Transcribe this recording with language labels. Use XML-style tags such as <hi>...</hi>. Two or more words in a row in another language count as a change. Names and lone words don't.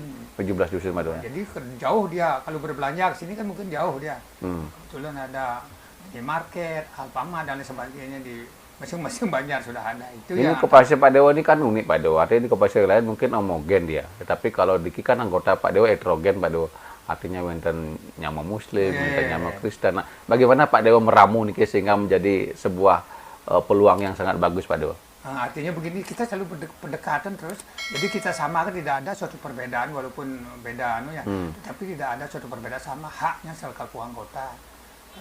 <id>17 dusun Pak Dewo. Jadi jauh dia, kalau berbelanja ke sini kan mungkin jauh dia. Kebetulan ada minimarket, Alfamart dan lain sebagainya di masing-masing banyak sudah ada. Itu ini ya. Koperasi Pak Dewo ini kan unik Pak Dewo. Artinya di koperasi lain mungkin homogen dia. Tetapi kalau di kan anggota Pak Dewo heterogen Pak Dewo.</id> <ban>Artinya wonten nyama Muslim, wonten nyama Kristen.</ban> <id>Nah, bagaimana Pak Dewo meramu niki sehingga menjadi sebuah peluang yang sangat bagus Pak Dewo? Artinya begini, kita selalu pendekatan terus. Jadi kita samakan, tidak ada suatu perbedaan walaupun beda tapi tidak ada suatu perbedaan sama haknya selaku anggota.</id>